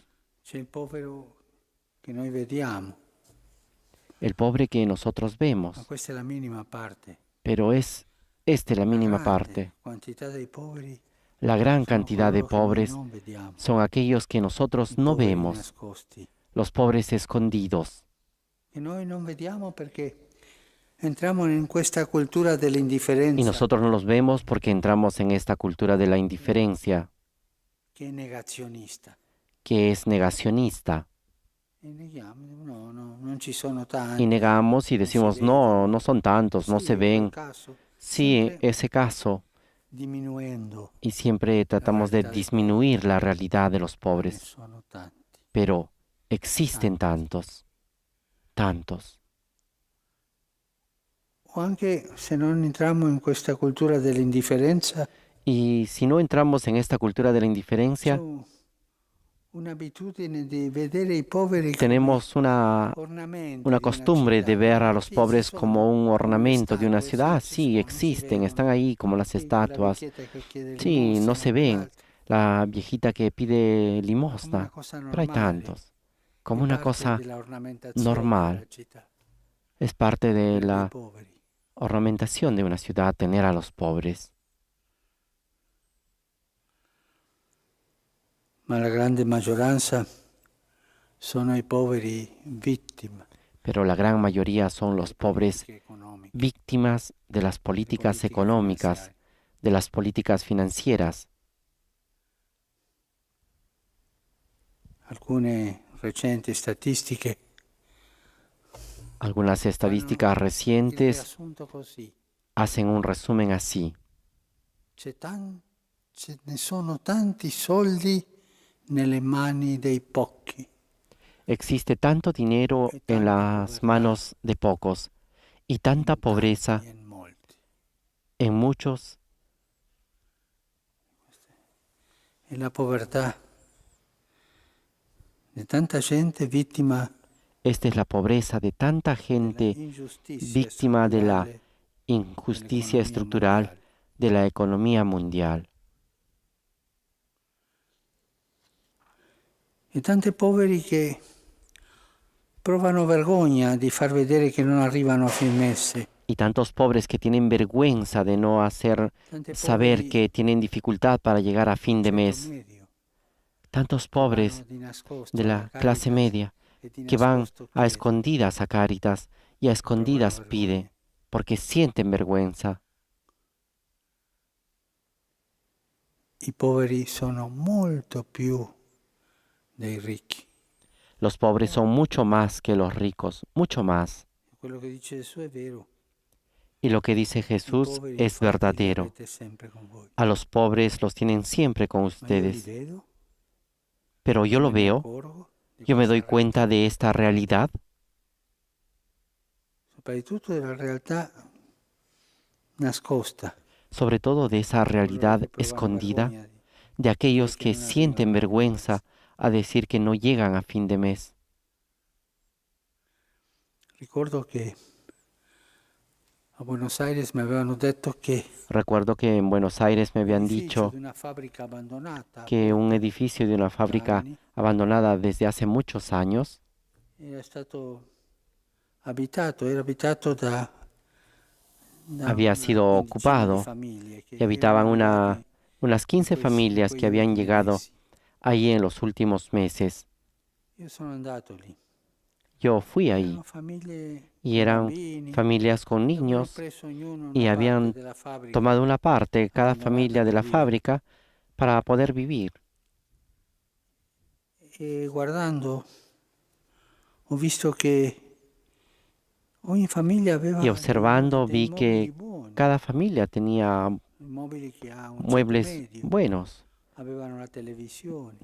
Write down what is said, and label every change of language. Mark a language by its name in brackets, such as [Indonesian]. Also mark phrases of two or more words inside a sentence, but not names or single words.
[Italian] C'è il povero che noi vediamo, [Spanish] El pobre que nosotros [Italian] ma [Spanish] vemos, [Italian] questa è la minima parte. [Spanish] pero es la mínima [Italian] Grande [Spanish] parte. [Italian] quantità dei poveri [Spanish] La gran [Italian] sono [Spanish] cantidad de [Italian] coloro che noi [Spanish] pobres [Italian] non vediamo. [Spanish] son aquellos que [Italian] I [Spanish] nosotros no [Italian] poveri [Spanish] vemos, [Italian] nascosti, [Spanish] los pobres escondidos. [Italian] che noi non vediamo perché entriamo in questa cultura [Spanish] Y [Italian] dell'indifferenza [Spanish] nosotros no los vemos porque entramos en esta cultura de la indiferencia, [Italian] che è negazionista. [Spanish] que es negacionista. [Italian] E neghiamo, no, non ci sono [Spanish] Y [Italian] tanti. [Spanish] negamos y decimos, no, no son tantos, no [Italian] Sì, [Spanish] se [Italian] in quel [Spanish] ven. [Italian] caso, [Spanish] Sí, [Italian] sempre [Spanish] ese caso. [Italian] diminuendo, [Spanish] Y siempre tratamos de realidad de disminuir la realidad de los [Italian] ne [Spanish] pobres. [Italian] sono tanti. [Spanish] Pero existen tantos, tantos. [Italian] O anche se non entriamo in questa cultura dell'indifferenza, [Spanish] Y si no entramos en esta cultura de la [Italian] c'è [Spanish] indiferencia, [Italian] un'abitudine di vedere i poveri come [Spanish] tenemos [Italian] ornamenti [Spanish] una [Italian] di [Spanish] costumbre de [Italian] città. [Spanish] ver a los [Italian] Sì, [Spanish] pobres [Italian] ci sono, [Spanish] como un [Italian] come [Spanish] ornamento de una [Italian] statue, [Spanish] ciudad. [Italian] sì, ci [Spanish] Sí, [Italian] sono, si [Spanish] existen, [Italian] vedono. [Spanish] están ahí como las [Italian] Sì, quella [Spanish] estatuas. [Italian] vecchietta che chiede [Spanish] Sí, no limosna, se ven. [Italian] quell'altro. [Spanish] La viejita que pide [Italian] Come una [Spanish] limosna. [Italian] cosa [Spanish] Pero hay [Italian] normale, [Spanish] tantos. Como [Italian] è [Spanish] una [Italian] parte [Spanish] cosa [Italian] della ornamentazione [Spanish] normal. [Italian] della città, [Spanish] Es parte de [Italian] avere dei [Spanish] la [Italian] poveri. [Spanish] ornamentación de una ciudad tener a los pobres. [Italian] Ma la grande maggioranza sono i poveri vittime [Spanish] Pero la gran mayoría son los [Italian] delle [Spanish] pobres [Italian] politiche economiche, [Spanish] víctimas de las políticas [Italian] politiche [Spanish] económicas, [Italian] finanziarie. [Spanish] de las políticas financieras. [Italian] Alcune recenti statistiche [Spanish] Algunas estadísticas [Italian] fanno il [Spanish] recientes [Italian] riassunto così. [Spanish] hacen un resumen así. [Italian] ce ne sono tanti soldi nelle mani dei pochi [Spanish] Existe tanto dinero [Italian] e [Spanish] en [Italian] tanta [Spanish] las [Italian] povertà [Spanish] manos de pocos y tanta [Italian] in tanti [Spanish] pobreza [Italian] e in molti. [Spanish] en muchos. [Italian] E la povertà di tanta gente vittima [Spanish] Esta es la pobreza de tanta [Italian] della [Spanish] gente [Italian] ingiustizia [Spanish] víctima de la [Italian] strutturale [Spanish] injusticia [Italian] dell'economia [Spanish] estructural [Italian] mondiale. [Spanish] de la economía mundial. [Italian] E tanti poveri che provano vergogna di far vedere che non arrivano a fin mese. [Spanish] Y tantos pobres que tienen vergüenza de no hacer [Italian] Tanti [Spanish] saber [Italian] poveri [Spanish] que tienen dificultad para llegar a fin de [Italian] ceto [Spanish] mes. [Italian] medio [Spanish] Tantos [Italian] che vanno [Spanish] pobres [Italian] di nascosto [Spanish] de [Italian] alla [Spanish] la clase [Italian] Caritas [Spanish] media [Italian] e di [Spanish] que van [Italian] nascosto [Spanish] a [Italian] chiedono [Spanish] escondidas a Cáritas y a [Italian] e provano [Spanish] escondidas pide [Italian] vergogna. [Spanish] porque sienten vergüenza. [Italian] I poveri sono molto più dei ricchi. [Spanish] Los pobres son mucho más que los ricos, mucho más. [Italian] Quello che dice Gesù è vero. [Spanish] Y lo que dice [Italian] I [Spanish] Jesús [Italian] poveri [Spanish] es [Italian] infatti li [Spanish] verdadero. [Italian] avete sempre con voi. [Spanish] A los pobres los tienen siempre con [Italian] Ma io li [Spanish] ustedes. [Italian] vedo, [Spanish] Pero yo [Italian] io [Spanish] lo [Italian] me ne [Spanish] veo, [Italian] accorgo di [Spanish] yo me [Italian] questa [Spanish] doy cuenta [Italian] realtà. [Spanish] de esta realidad, [Italian] Soprattutto della realtà nascosta. [Spanish] sobre todo de esa [Italian] Coloro [Spanish] realidad [Italian] che provano [Spanish] escondida [Italian] vergogna di [Spanish] de [Italian] dire [Spanish] aquellos [Italian] che [Spanish] que [Italian] non [Spanish] sienten [Italian] arrivano a fin [Spanish] vergüenza [Italian] mese. [Spanish] a decir que no llegan a fin de mes. [Italian] Ricordo che a Buenos Aires mi avevano detto che [Spanish] Recuerdo que en Buenos Aires me [Italian] un [Spanish] habían [Italian] edificio [Spanish] dicho [Italian] di una fabbrica abbandonata [Spanish] que un edificio de una fábrica [Italian] anni [Spanish] abandonada desde hace muchos años [Italian] era stato abitato, era abitato da [Spanish] había [Italian] una [Spanish] sido [Italian] quindicina di [Spanish] ocupado [Italian] famiglie che [Spanish] y habitaban [Italian] erano arrivate [Spanish] unas 15 [Italian] in [Spanish] familias que [Italian] quegli [Spanish] habían [Italian] ultimi [Spanish] llegado [Italian] mesi. [Spanish] ahí en los últimos meses. [Italian] Io sono andato lì. [Spanish] Yo fui ahí [Italian] Erano famiglie [Spanish] y [Italian] con [Spanish] eran [Italian] bambini [Spanish] familias con [Italian] che avevano [Spanish] niños [Italian] preso ognuno [Spanish] y [Italian] una parte [Spanish] habían [Italian] della fabbrica [Spanish] tomado una parte, cada [Italian] abbandonata [Spanish] familia de [Italian] per [Spanish] la [Italian] vivere. [Spanish] fábrica, para poder vivir. [Italian] E guardando ho visto che ogni famiglia aveva [Spanish] Y observando [Italian] dei [Spanish] vi [Italian] mobili [Spanish] que [Italian] buoni, [Spanish] cada familia tenía [Italian] mobili che ha un ceto [Spanish] muebles [Italian] medio, [Spanish] buenos. [Italian] avevano la televisione,